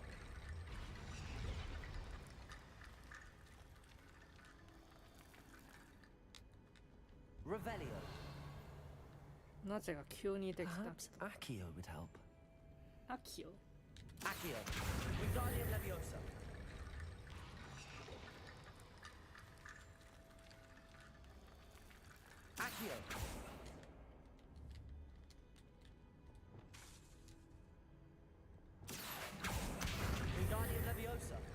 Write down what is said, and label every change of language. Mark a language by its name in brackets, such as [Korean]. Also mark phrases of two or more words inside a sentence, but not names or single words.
[Japanese] Revelio. なぜか急にできた。 [English] Perhaps Accio would help. [Japanese] アキオ Accio. Wingardium Leviosa. Accio. Wingardium Leviosa.